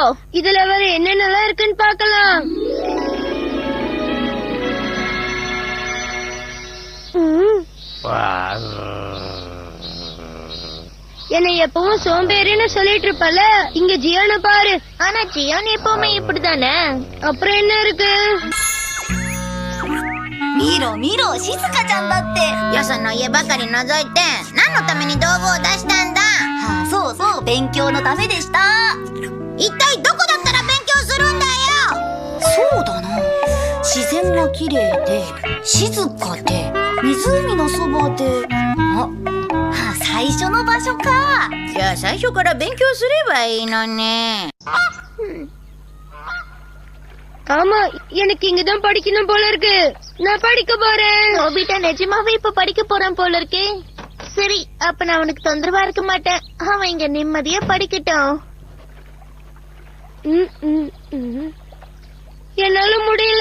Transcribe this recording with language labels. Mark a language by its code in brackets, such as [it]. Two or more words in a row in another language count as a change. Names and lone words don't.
[ta] இதுல வேற என்னென்னலாம் இருக்குன்னு பாக்கலாம். என்னை எப்பவும் சோம்பேறின்னு சொல்லிட்டு இருப்பல. இங்க ஜியோன பாரு. ஆனா ஜியோன் எப்பவுமே இப்படிதானே. அப்புறம் என்ன இருக்கு? [ja] 見ろ見ろ、静香ちゃんだって。よその家ばかり覗いて何のために道具を出したんだ。そうそう、勉強のためでした。一体どこだったら勉強するんだよ。そう綺麗で静かで湖のそばで最初の場所か。じゃあ最初から勉強すればいいのね。 [ta] ஆமா எனக்கு இங்கதான் படிக்கணும் போல இருக்கு. நான் படிக்க போறேன். நோபிட்டா நிஜமாவே இப்ப படிக்க போறான் போல இருக்கே. சரி, அப்ப நான் அவனுக்கு தொந்தரவா இருக்க மாட்டேன். அவன் இங்க நிம்மதியா படிக்கட்டும். என்னால முடியல.